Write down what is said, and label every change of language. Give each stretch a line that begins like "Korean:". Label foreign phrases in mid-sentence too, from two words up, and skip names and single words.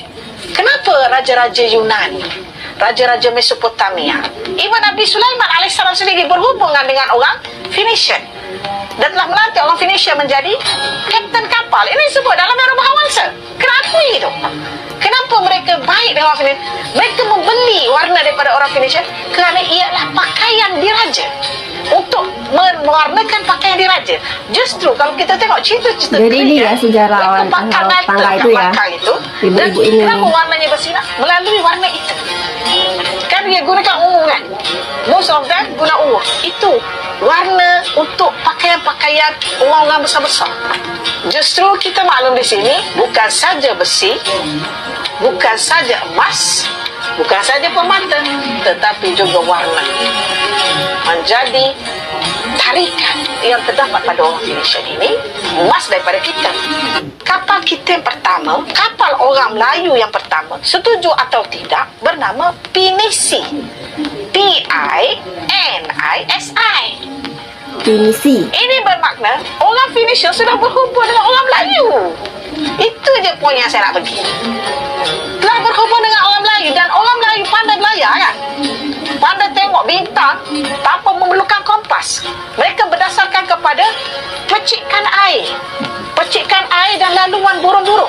Malay: Kenapa raja-raja Yunani, raja-raja Mesopotamia, Imam Nabi Sulaiman alaihissalam sendiri berhubungan dengan orang Phoenician dan telah melantik orang Phoenicia menjadi kapten kapal? Ini disebut dalam era Mahawansa. Kenapa itu? Kenapa mereka baik dengan orang Phoenicia? Mereka membeli warna daripada orang Phoenicia kerana ialah pakaian diraja, untuk mewarnakan pakaian diraja. Justru kalau kita tengok cerita-cerita jadi ini ya sejarawan tangga itu ya, ibu-ibu ini. Kenapa warnanya bersinar? Melalui warna itu. Kan dia gunakan ungu kan?
English: Most of them
Malay: guna ungu. Itu warna untuk pakaian-pakaian orang-orang besar-besar. Justru kita maklum di sini bukan saja besi, bukan saja emas, bukan saja permata, tetapi juga warna menjadi tarikan yang terdapat pada orang Indonesia ini. Emas daripada kita. Kapal kita yang pertama, kapal orang Melayu yang pertama, setuju atau tidak, bernama Pinisi. P-I-N-I-S-I. Pinisi. Ini bermakna orang Phoenicia sudah berhubung dengan orang Melayu. Itu je poin yang saya nak bagi. Telah berhubung dengan orang Melayu, dan orang Melayu pandai belayar kan? Pandai tengok bintang tanpa memerlukan kompas. Mereka berdasarkan kepada percikan air dan laluan burung-burung.